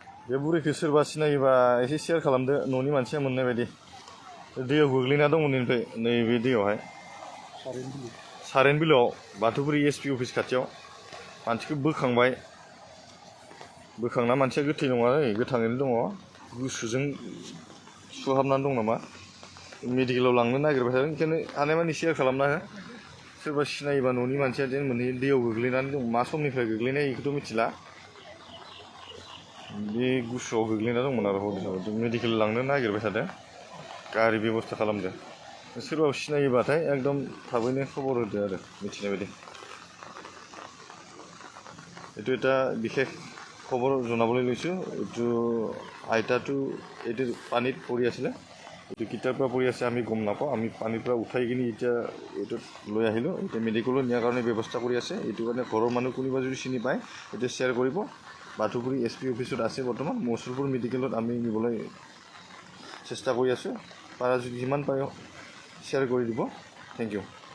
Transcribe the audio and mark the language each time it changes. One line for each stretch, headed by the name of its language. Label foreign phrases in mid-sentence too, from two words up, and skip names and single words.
Bodo: बे बुरैखौ सोरबा सिनायोबा एसे शेयार खालामदो न'नि मानसिया मोननाय बायदि दैयाव गोग्लैना दं उननिफ्राय नैबे दैयावहाय सारेन बिलोआव बाथौफुरि एसपि अफिस खाथियाव मानसिखौ बोखांबाय बोखांना मानसिया गोथै नङा गोथाङैनो दङ गुसुजों सुहाबनानै दं नामा मेडिकेलाव लांनो नागिरबाय थादों ओंखायनो हानायमानि शेयार खालामना हो सोरबा सिनायोबा न'नि मानसिया जेन मोनहैयो दैयाव गोग्लैनानै दं मा समनिफ्राय गोग्लैनाय बेखौथ' मिथिला बे गुसुआव गोग्लैना दंमोन आरो हरनि मेडिकेल लांनो नागिरबाय थादों गारि बेबस्था खालामदो सोरबा सिनायोबाथाय एकदम थाबैनो खबर होदो आरो मिथिनाय बायदि
Assamese: এইটো এটা বিশেষ খবৰ জনাবলৈ লৈছোঁ এইটো আইতাটো এইটো পানীত পৰি আছিলে এইটো কেতিয়াৰ পৰা পৰি আছে আমি গম নাপাওঁ আমি পানীৰ পৰা উঠাই কিনি এতিয়া এইটোত লৈ আহিলোঁ এতিয়া মেডিকেলত নিয়াৰ কাৰণে ব্যৱস্থা কৰি আছে এইটো কাৰণে ঘৰৰ মানুহ কোনোবা যদি চিনি পায় এইটো শ্বেয়াৰ কৰিব বাথৌপুৰি এছপি অফিচত আছে বৰ্তমান মৌচুলপুৰ মেডিকেলত আমি নিবলৈ চেষ্টা কৰি আছোঁ পাৰা যদি যিমান পাৰে শ্বেয়াৰ কৰি দিব
English: thank you